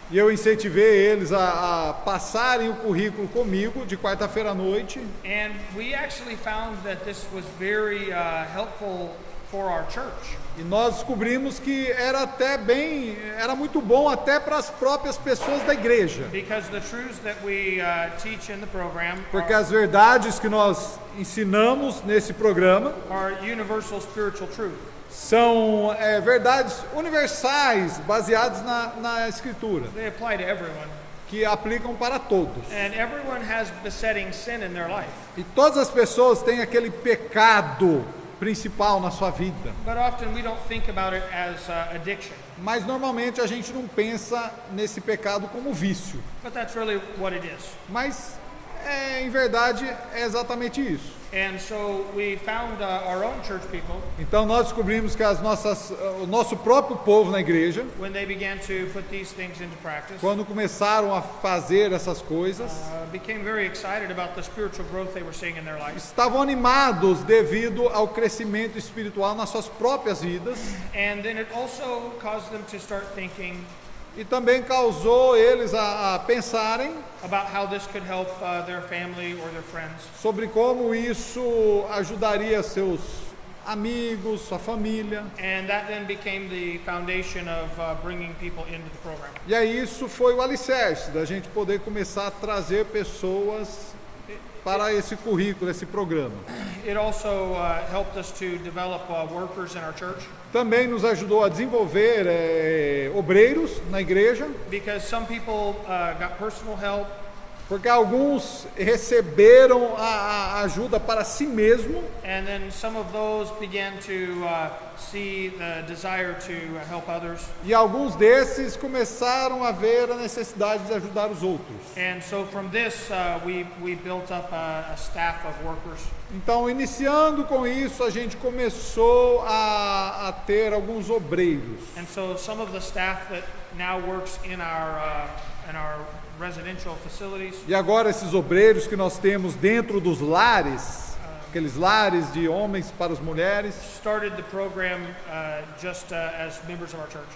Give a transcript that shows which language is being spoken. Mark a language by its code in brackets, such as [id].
[pt] E eu incentivei eles a passarem o currículo comigo de quarta-feira à noite. [en] And we actually found that this was very helpful for our church. [pt] E nós descobrimos que era muito bom até para as próprias pessoas da igreja. [en] Because the truths that we teach in the program [pt] Porque as verdades que nós ensinamos nesse programa [en] are universal spiritual truth. [pt] são verdades universais, baseadas na Escritura, [en] They apply to everyone. [pt] que aplicam para todos. [en] And everyone has besetting sin in their life. [pt] E todas as pessoas têm aquele pecado principal na sua vida. [en] But often we don't think about it as addiction. [pt] Mas normalmente a gente não pensa nesse pecado como vício. [en] But that's really what it is. [pt] Mas em verdade é exatamente isso. [en] And so we found our own church people [pt] Então nós descobrimos que o nosso próprio povo na igreja, [en] when they began to put these things into practice. [pt] quando começaram a fazer essas coisas, [en] Became very excited about the spiritual growth they were seeing in their lives. [pt] estavam animados devido ao crescimento espiritual nas suas próprias vidas, [en] And then it also caused them to start thinking [pt] e também causou eles a pensarem [en] about how this could help their family or their friends. [pt] sobre como isso ajudaria seus amigos, sua família. [en] And that then became the foundation of bringing people into the program. [pt] E aí isso foi o alicerce da gente poder começar a trazer pessoas para esse currículo, esse programa. [en] It also helped us to develop workers in our church [pt] Também nos ajudou a desenvolver obreiros na igreja, [en] because some people got personal help. [pt] porque alguns receberam a ajuda para si mesmo, [en] And then some of those began to see the desire to help others. [pt] e alguns desses começaram a ver a necessidade de ajudar os outros. [en] And so from this, we built up a staff of workers. [pt] Então, iniciando com isso, a gente começou a ter alguns obreiros. [en] And so some of the staff that now works in our residential facilities [pt] E agora esses obreiros que nós temos dentro dos lares, aqueles lares de homens para as mulheres, [en] started the program just as members of our church.